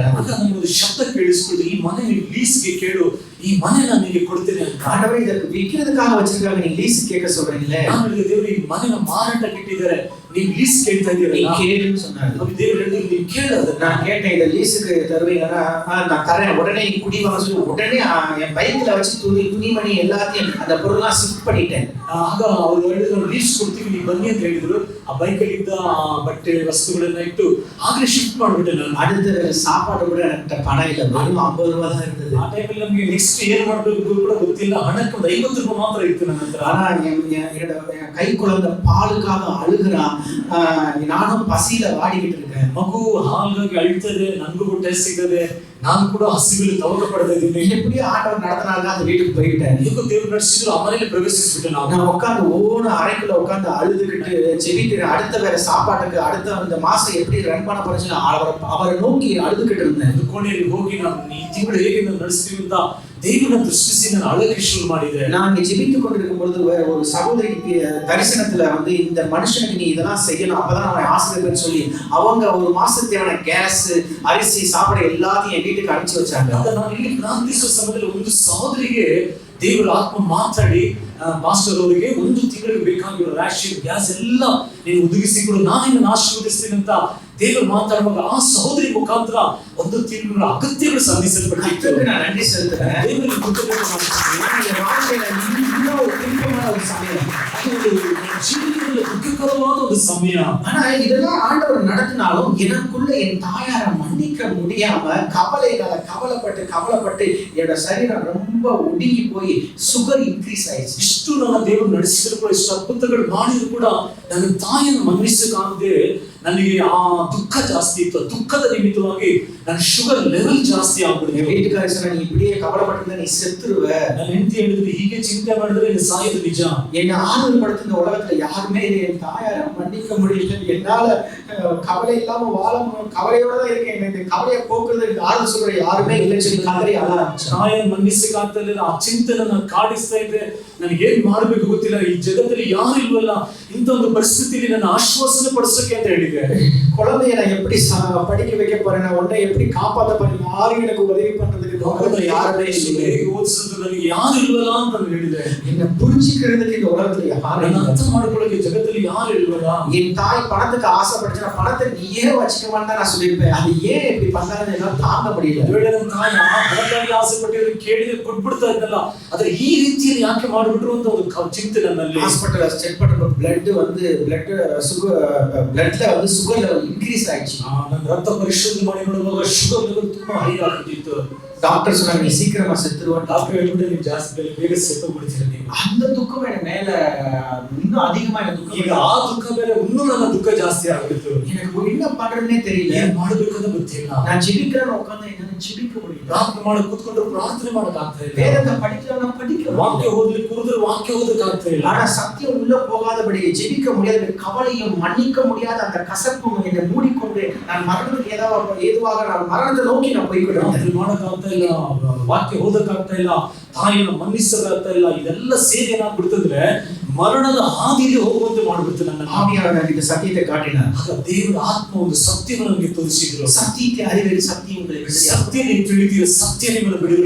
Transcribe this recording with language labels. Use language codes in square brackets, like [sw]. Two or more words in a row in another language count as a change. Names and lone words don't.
[kn] ಆಗ ನನಗೆ ಶಬ್ದ ಕೇಳಿಸ್ಕೊಂಡು, ಈ ಮನೆ ನೀವು ಲೀಸ್ಗೆ ಕೇಳು, ಈ ಮನೆ ನಾನು ನಿಮಗೆ ಕೊಡ್ತೇನೆ ಅಂತ. [ta] ஆண்டவரே ಇದಕ್ಕೆ விக்கிறதுக்காக வச்சிருக்காங்க, நீ லீஸ் கேட்க சொல்றீங்களே. [kn] ನಾನು ಹೇಳಿದೆ, ದೇವರು ಈ ಮನೆನ ಮಾರಾಟಕ್ಕೆ ಇಟ್ಟಿದ್ದಾರೆ, ನೀವು ಲೀಸ್ ಕೇಳ್ತಾ [ta] நீ [kn] ಇದ್ದೀರಲ್ಲ, [ta] கேளுன்னு சொன்னாரு. [kn] ದೇವರು ಹೇಳಿದ್ರು ನೀವು ಕೇಳು ಅದನ್ನ. [ta] நான் கேட்டேன், இதை லீஸுக்கு தருவீங்கன்னா நான் தரேன், உடனே குடி வாங்க சொல்லி உடனே என் பைக்ல வச்சு துணிமணி எல்லாத்தையும் அந்த பொருள்லாம் ஷிஃப்ட் பண்ணிட்டேன். [kn] ಆಗ ಅವರು ಹೇಳಿದ್ರು, ಲೀಸ್ ಕೊಡ್ತೀವಿ ನೀವು ಬನ್ನಿ ಅಂತ ಹೇಳಿದ್ರು. ಆ ಬೈಕಲ್ಲಿ ಇದ್ದ ಬಟ್ಟೆ ವಸ್ತುಗಳನ್ನ ಇಟ್ಟು ಆಗ್ಲೇ ಶಿಫ್ಟ್ ಮಾಡ್ಬಿಟ್ಟೆ ನಾನು. [ta] அடுத்து சாப்பாடு கூட எனக்கு பணம் இல்லை, வெறும் 50 ரூபாய் தான் இருந்தது. [kn] ಆ ಟೈಮಲ್ಲಿ ನಮಗೆ ನೆಕ್ಸ್ಟ್ ಏನ್ ಮಾಡ್ಬೇಕು ಕೂಡ ಗೊತ್ತಿಲ್ಲ. ಹಣಕ್ಕೆ ಒಂದು 50 ರೂಪಾಯಿ ಮಾತ್ರ ಇತ್ತು ನನ್ನ ಹತ್ರ. [ta] ஆனா என் கை குழந்தை பாலுக்காக அழுகுறான், நானும் பசியில வாடிக்கிட்டு இருக்கேன். [kn] ಮಗು ಹಾಗಾಗಿ ಅಳ್ತದೆ, ನನಗೂ ಹೊಟ್ಟೆ ಸಿಗದೆ, ನಾನು ಕೂಡ ಹಸಿವಿಲ್ ತವಕ ಪಡ್ತಾ ಇದ್ದೀನಿ. [ta] எப்படியோ ஆண்டவர் நடத்தினாங்க, அந்த வீட்டுக்கு போயிட்டேன். [kn] ಹೇಗೋ ದೇವರು ನಡೆಸಿದ್ರು, ಆ ಮನೆಯಲ್ಲಿ ಪ್ರವೇಶಿಸ್ಬಿಟ್ಟೆ ನಾನು. [ta] நான் உட்காந்து ஒவ்வொரு அறைக்குள்ள உட்காந்து அழுதுகிட்டு ஜெபிக்கிறேன். அடுத்த வேற சாப்பாட்டுக்கு அடுத்த இந்த மாசம் எப்படி ரன் பண்ண போறேன்னு அவரை நோக்கி அழுதுகிட்டு இருந்தேன். [kn] ಒಂದು ಕೋಣೆಯಲ್ಲಿ ಹೋಗಿ ನಾನು ಈ ತಿಂಗಳು ಹೇಗೆ ನಾವು ನಡೆಸ್ತೀವಿ ಅಂತ ದೇವರನ್ನ ದೃಷ್ಟಿಸಿ ನಾನು ಅಳಕ್ಕೆ ಶುರು ಮಾಡಿದೆ. [ta] நான் இங்க ஜெபித்துக் கொண்டிருக்கும் பொழுது வேற ஒரு சகோதரிக்கு தரிசனத்துல வந்து இந்த மனுஷனுக்கு நீ இதெல்லாம் செய்யணும், அப்பதான் அவன் ஆசீர்வாதம்னு சொல்லி அவங்க ஒரு மாசத்துக்கு தேவையான கேஸ், அரிசி, சாப்பாடு எல்லாத்தையும் என் வீட்டுக்கு அனுப்பிச்சு வச்சாங்க. [kn] ಆಗ ನಾನು ಇಲ್ಲಿ ಪ್ರಾರ್ಥಿಸುವ ಸಮಯದಲ್ಲಿ ಒಂದು ಸಹೋದರಿಗೆ ದೇವರ ಆತ್ಮ ಮಾತಾಡಿ, ಮಾಸ್ಟರ್ ಅವರಿಗೆ 1 ತಿಂಗಳಿಗೆ ಬೇಕಾಗಿರೋ ರೇಷನ್, ಗ್ಯಾಸ್ ಎಲ್ಲ ನೀನು ಒದಗಿಸಿ ಕೊಡು, ನಾನು ನಿನ್ನನ್ನು ಆಶೀರ್ವದಿಸ್ತೀನಿ ಅಂತ ದೇವರು ಮಾತಾಡುವಾಗ ಆ ಸಹೋದರಿ ಮುಖಾಂತರ 1 ತಿಂಗಳ ಅಗತ್ಯಗಳು ಸಂಧಿಸಲ್ಪಟ್ಟಿತ್ತು. [ta] நான் நன்றி செலுத்துறேன். [kn] ದೇವರಿಗೆ ಕೃತಜ್ಞತೆ ಮಾಡ್ತೀನಿ. [ta] என் வாழ்க்கையில இன்னும் ஒரு திருப்பமான ஒரு சமயம். [kn] ಅದು ಜೀವನದಲ್ಲಿ ದುಃಖಕರವಾದ ಒಂದು ಸಮಯ. [ta] ஆனா இதெல்லாம் ஆண்டவர் நடத்தினாலும் எனக்குள்ள என் தாயாரை மன்னிக்க முடியாம கவலைப்பட்டு என்னோட சரீரம் ரொம்ப ஒடுங்கி போய் [en] sugar increase [ta] ஆயிடுச்சு. [kn] ಇಷ್ಟು ನನ್ನ ದೇವರು ನಡೆಸಿದ್ರು ಕೂಡ, ಇಷ್ಟು ಅದ್ಭುತಗಳು ಮಾಡಿದ್ರು ಕೂಡ ನನ್ನ ತಾಯಿಯನ್ನು ಮನ್ನಿಸಕ್ಕಾಗದೆ ನನಗೆ ಆ ದುಃಖ ಜಾಸ್ತಿ ಇತ್ತು. ದುಃಖದ ನಿಮಿತ್ತವಾಗಿ ನನ್ನ [en] sugar level [kn] ಜಾಸ್ತಿ ಆಗ್ಬಿಡಿದೆ. [ta] என் வீட்டுக்காரர் சொன்னா, நீ இப்படியே கவலைப்பட்டிருந்தா நீ செத்துருவ. [kn] ನನ್ನ ಹೆಂಡತಿ ಹೇಳಿದ್ರು, ಹೀಗೆ ಚಿಂತೆ ಮಾಡಿದ್ರೆ ನೀನು ಸಾಯೋದು ನಿಜ. [ta] என்னை ஆறுதல் படுத்த இந்த உலகத்துல யாருமே என் தாயாரை மன்னிக்க முடியல. என்னால கவலை இல்லாம கவலையோட தான் இருக்கேன். இந்த கவலையை போக்குறது ஆறுதல் சொல்ற யாருமே இல்லைன்னு சொல்லி கதறி அழ ஆரம்பிச்சேன். [kn] ತಾಯಿಯನ್ನು ಮನ್ನಿಸಕ್ಕಾಗ್ತಾ ಇಲ್ಲ, ಆ ಚಿಂತೆ ನನ್ನ ಕಾಡಿಸ್ತಾ ಇದೆ, ನನಗೆ ಏನ್ ಮಾಡ್ಬೇಕು ಗೊತ್ತಿಲ್ಲ, ಈ ಜಗತ್ತಲ್ಲಿ ಯಾರು ಇಲ್ವಲ್ಲ, ಇಂಥ ಒಂದು ಪರಿಸ್ಥಿತಿಯಲ್ಲಿ ನನ್ನ ಆಶ್ವಾಸನೆ ಪಡಿಸಕ್ಕೆ ಅಂತ ಹೇಳಿದೆ. [ta] குழந்தைய நான் எப்படி படிக்க வைக்க போறேன், நான் உன்னை எப்படி காப்பாற்ற போறேன், யாரும் எனக்கு உதவி பண்றதுக்கு யாருமே இல்லை, [kn] ಓದಿಸೋದು ನನಗೆ ಯಾರು ಇಲ್ವಲ್ಲ ಅಂತ ನಾನು ಹೇಳಿದೆ. [ta] என்னை புரிஞ்சுக்கிறதுக்கு இந்த உலகத்துல யாரும் [kn] ನನ್ನ ಅರ್ಥ ಮಾಡ್ಕೊಳ್ಳೋಕೆ ಜಗತ್ತಲ್ಲಿ ಯಾರು ಇಲ್ವಲ್ಲ. [ta] என் தாய் பணத்துக்கு ஆசைப்பட்டுச்சுன்னா பணத்தை நீயே வச்சுக்கவான்னு தான் நான் சொல்லியிருப்பேன். அது ஏன் இப்படி பண்ணாங்கன்னு எல்லாம் தாங்க முடியல. [kn] ವೇಳೆ ನನ್ನ ತಾಯಿ ಹಣಕ್ಕಾಗಿ ಆಸೆ ಪಟ್ಟಿದ್ರು, ಕೇಳಿದ್ರೆ ಕೊಟ್ಬಿಡ್ತಾ ಇದ್ದಲ್ಲ, ಆದ್ರೆ ಈ ರೀತಿಯಲ್ಲಿ ಯಾಕೆ ಮಾಡ್ಬಿಟ್ರು ಅಂತ ಒಂದು ಚಿಂತೆ ನನ್ನಲ್ಲಿ. [ta] ஹாஸ்பிடல்ல செக் பண்ற பிளட் வந்து பிளட்ல வந்து [en] sugar level increase [ta] ஆயிடுச்சு. [kn] ನನ್ನ ರಕ್ತ ಪರಿಶೋಧನೆ ಮಾಡಿ ನೋಡುವಾಗ [en] sugar level [kn] ತುಂಬಾ ಹೈ ಆಗ್ಬಿಟ್ಟಿತ್ತು. [ta] டாக்டர் சொன்னாங்க, நீ சீக்கிரமா செத்துருவான். [kn] ಡಾಕ್ಟರ್ ಹೇಳ್ಬಿಟ್ಟು ನೀವು ಜಾಸ್ತಿ ಬೇಗ ಸತ್ತೋಗ್ಬಿಡ್ತೀರ ನೀವು. [ta] அந்த துக்கம் என் மேல இன்னும் அதிகமா எனக்கு துக்கம். [kn] ಈಗ ಆ ದುಃಖ ಬೇರೆ, ಇನ್ನೂ ನನ್ನ ದುಃಖ ಜಾಸ್ತಿ ಆಗ್ಬಿಡ್ತು. [ta] எனக்கு என்ன பண்றதுன்னே தெரியல. [kn] ಏನ್ ಮಾಡ್ಬೇಕಂತ ಗೊತ್ತಿಲ್ಲ. [ta] நான் ஜெபிக்கிறேன்னு உட்கார்ந்து என்னால ஜெபிக்க முடியல. [kn] ಪ್ರಾರ್ಥನೆ ಮಾಡಕ್ ಕೂತ್ಕೊಂಡ್ರೆ ಪ್ರಾರ್ಥನೆ ಮಾಡಕ್ ಆಗ್ತಾ ಇಲ್ಲ. [ta] வேதத்தை படிக்கலாம் படிக்க [kn] ವಾಕ್ಯ ಓದ್ಲಿಕ್ಕೆ ಕೂರಿದ್ರೆ ವಾಕ್ಯ ಓದಕ್ ಆಗ್ತಾ ಇಲ್ಲ. [ta] ஆனா சத்தியம் உள்ள போகாதபடி ஜெபிக்க முடியாத கவலையும் மன்னிக்க முடியாத அந்த கசப்பும் என்னை மூடிக்கொண்டு நான் மரணத்துக்கு ஏதுவாக நான் மரணத்தை நோக்கி நான் போய்விடுறேன். [kn] ಅದು ಮಾಡಕ್ ಆಗ್ತಾ ಇಲ್ಲ, ವಾಕ್ಯ ಓದಕ್ ಆಗ್ತಾ ಇಲ್ಲ, ತಾಯಿಯನ್ನು ಮನ್ನಿಸಕ್ ಆಗ್ತಾ ಇಲ್ಲ. ಇದೆಲ್ಲ ಸೇರಿ ಏನಾಗ್ಬಿಡ್ತಂದ್ರೆ ಮರಣದ ಹಾದಿಗೆ ಹೋಗುವಂತೆ ಮಾಡಿಬಿಡ್ತು ನನ್ನ. [ta] ஆவியானவர் எனக்கு இந்த சத்தியத்தை காட்டினார். [kn] ಆಗ ದೇವರ ಆತ್ಮ ಒಂದು ಸತ್ಯವನ್ನು ನನಗೆ ತೋರಿಸಿದ್ರು. [ta] சத்தியத்தை அறிவது சத்தியம் உங்களை விடுதலை. [kn] ಸತ್ಯ ನೀವು ತಿಳಿದಿರ, ಸತ್ಯ ನಿಮ್ಮನ್ನು ಬಿಡುಗಡೆ